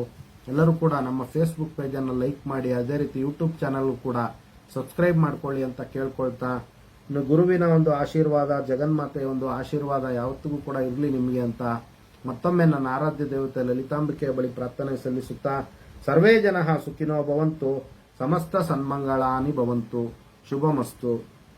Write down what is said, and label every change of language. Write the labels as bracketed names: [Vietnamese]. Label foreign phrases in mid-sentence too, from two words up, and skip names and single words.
[Kannada] ಎಲ್ಲರೂ ಕೂಡ ನಮ್ಮ ಫೇಸ್ಬುಕ್ ಪೇಜನ್ನು ಲೈಕ್ ಮಾಡಿ, ಅದೇ ರೀತಿ ಯೂಟ್ಯೂಬ್ ಚಾನಲ್ ಕೂಡ ಸಬ್ಸ್ಕ್ರೈಬ್ ಮಾಡ್ಕೊಳ್ಳಿ ಅಂತ ಕೇಳ್ಕೊಳ್ತಾ, ಇನ್ನು ಗುರುವಿನ ಒಂದು ಆಶೀರ್ವಾದ, ಜಗನ್ಮಾತೆಯ ಒಂದು ಆಶೀರ್ವಾದ ಯಾವತ್ತಿಗೂ ಕೂಡ ಇರಲಿ ನಿಮಗೆ ಅಂತ ಮತ್ತೊಮ್ಮೆ ನನ್ನ ಆರಾಧ್ಯ ದೇವತೆ ಲಲಿತಾಂಬಿಕೆಯ ಬಳಿ ಪ್ರಾರ್ಥನೆ ಸಲ್ಲಿಸುತ್ತಾ, [Sanskrit] ಸರ್ವೇ ಜನಃ ಸುಖಿನೋ ಭವಂತು, ಸಮಸ್ತ ಸನ್ಮಂಗಳಾನಿ ಭವಂತು, ಶುಭಮಸ್ತು.